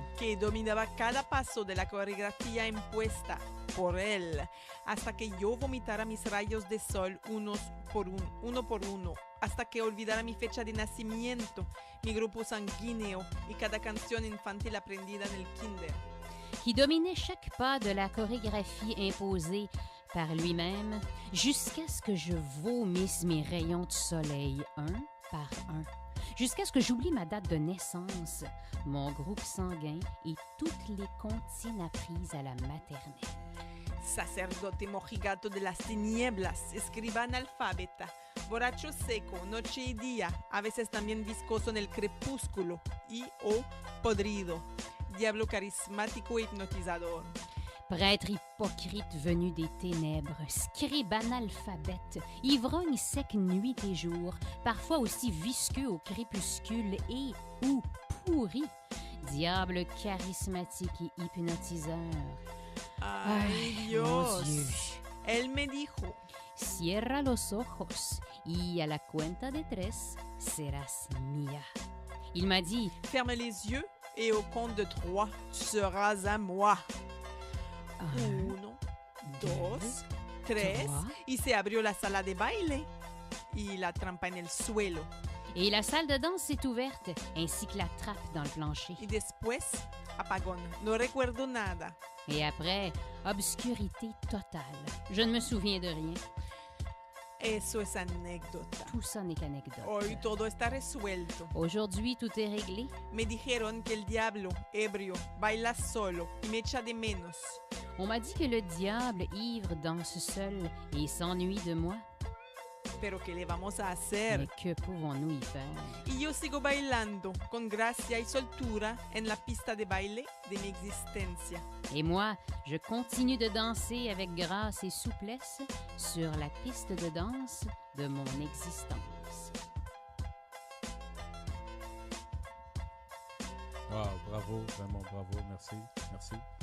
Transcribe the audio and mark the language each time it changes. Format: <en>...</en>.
<es>Que dominaba cada paso de la coreografía impuesta por él, hasta que yo vomitara mis rayos de sol uno por uno, hasta que olvidara mi fecha de nacimiento, mi grupo sanguíneo y cada canción infantil aprendida en el kinder.</es> <fr>Qui dominait chaque pas de la chorégraphie imposée par lui-même, jusqu'à ce que je vomisse mes rayons de soleil un par un, jusqu'à ce que j'oublie ma date de naissance, mon groupe sanguin et toutes les comptines apprises à la maternelle.</fr> <es>Sacerdote mojigato de las tinieblas, escribana alfabeta, borracho seco, noche y día, a veces también viscoso en el crepúsculo y o podrido, diablo carismático e hipnotizador.</es> <fr>Prêtre hypocrite venu des ténèbres, scribe analphabète, ivrogne sec nuit et jour, parfois aussi visqueux au crépuscule et ou pourri, diable charismatique et hypnotiseur.</fr> <es>Ay,</es> <fr>Mon</fr> <es>Dios.</es> <fr>Dieu.</fr> <es>Él me dijo, Cierra los ojos y a la cuenta de 3 serás mía.</es> <fr>Il m'a dit, ferme les yeux et au compte de 3, tu seras à moi.</fr> <es>1, 2, 3, y se abrió la sala de baile y la trampa en el suelo.</es> <fr>et la salle de danse s'est ouverte, ainsi que la trappe dans le plancher.</fr> <es>Y después, apagón, no recuerdo nada.</es> <fr>Et après, obscurité totale. Je ne me souviens de rien.</fr> <es>Eso es anécdota.</es> <fr>Tout ça n'est qu'anecdote.</fr> <es>Hoy todo está resuelto.</es> <fr>Aujourd'hui, tout est réglé.</fr> <es>Me dijeron que el diablo, ebrio, baila solo y me echa de menos.</es> <fr>On m'a dit que le diable ivre danse seul et s'ennuie de moi.</fr> <es>Pero ¿qué le vamos a hacer?</es> <fr>Mais que pouvons-nous y faire?</fr> <es>Y yo sigo bailando con gracia y soltura en la pista de baile de mi existencia.</es> <fr>Et moi, je continue de danser avec grâce et souplesse sur la piste de danse de mon existence. Wow, bravo, vraiment bravo, merci, merci.</fr>